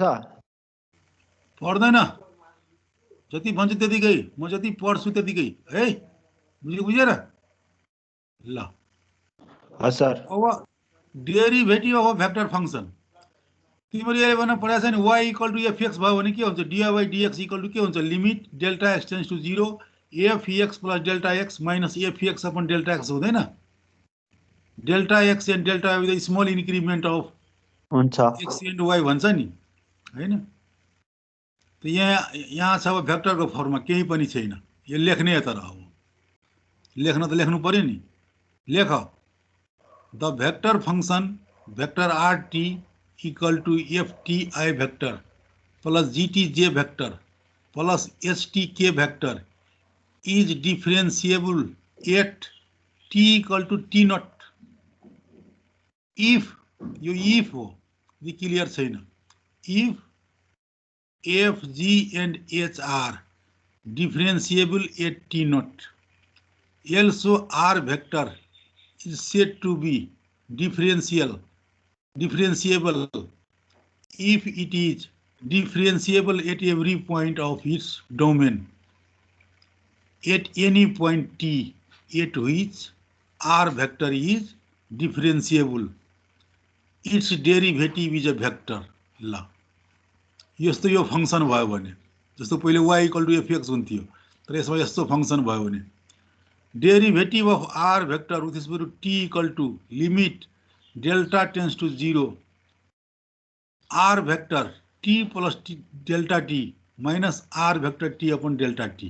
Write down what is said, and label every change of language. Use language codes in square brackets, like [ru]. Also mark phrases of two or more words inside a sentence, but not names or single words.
[ne] पर्दैन, जति भन्छु त्यतिकै, म जति पढ्छु त्यतिकै है, बुझेर ल। हजुर सर। [en] अब derivative of vector function [ne] तिमीले अहिले भन्न पढाएको छ नि [en] y equal to f x [ne] भयो भने के हुन्छ, [en] dy by dx equal to [ne] के हुन्छ, [en] limit delta x tends to 0 f x plus delta x minus f x upon delta x हुँदैन। delta x and delta y with small increment of [ne] हुन्छ। एक्स एन्ड वाई भन्छ नि हैन। त यहाँ छ अब भेक्टरको फर्ममा केही पनि छैन, यो लेख्ने तर अब लेख्न त लेख्नु पर्यो नि। [en] लेख the vector function vector r t equal to f t i vector plus g t j vector plus s t k vector is differentiable at t equal to t naught if, [ne] यो इफ हो, यो क्लियर छैन। [en] if f g and h are differentiable at t naught, also r vector is said to be differentiable if it is differentiable at every point of its domain at any point t at which r vector is differentiable, its derivative is a vector। [ne] ल यस्तो यो फंक्शन भयो भने, जस्तो पहिले [en] y equal to f x [ne] हुन्थ्यो, तर यसमा यस्तो फंक्शन भयो भने [en] derivative of r vector with equal to t equal to limit delta tends to 0 r vector t plus t delta t minus r vector t upon delta t.